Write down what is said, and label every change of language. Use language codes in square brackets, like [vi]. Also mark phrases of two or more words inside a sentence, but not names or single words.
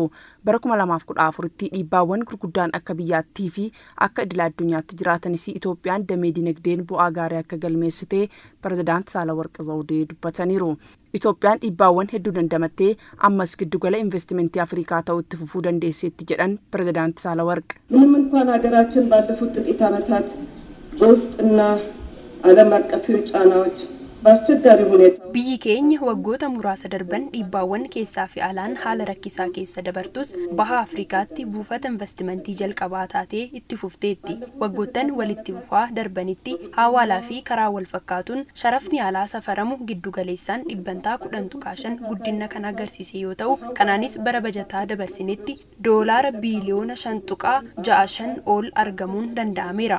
[om] Bara 2014tti dhiibbaawwan gurguddaan akka biyyaattii fi akka idil addunyaatti jiraatanis Itoophiyaan damee dinagdeen bu'aa gaarii akka galmeessite Pireezidaant Saalawarqi Zawudee dubbataniiru. Itoophiyaan dhiibbaawwan hedduu dandamattee ammas giddugala investimentii Afrikaa ta'utti fufuu dandeesseetti jedhan Pireezidaant Saalawarqi. [am] ምንም እንኳን ሀገራችን ባለፉት ጥቂት ዓመታት በውስጥና ዓለም አቀፍ ጫናዎች ባስቸጋሪ ሁኔታ [om] biyyi keenya waggoota muraasa darban dhiibbaawwan keessaa fi alaan haala rakkisaa keessa dabartus baha Afrikaatti buufata investimentii jalqabaa taatee itti fufteetti. Waggoottan walitti fufaa darbanitti hawaalaa fi karaa wal fakkaatuun sharafni alaa safaramu giddu galeessaan 10.5 guddina kan agarsiise yoo ta'u, kanaanis bara bajataa dabarsinetti doolaara biiliyoona 5.65 ol argamuun danda'ameera.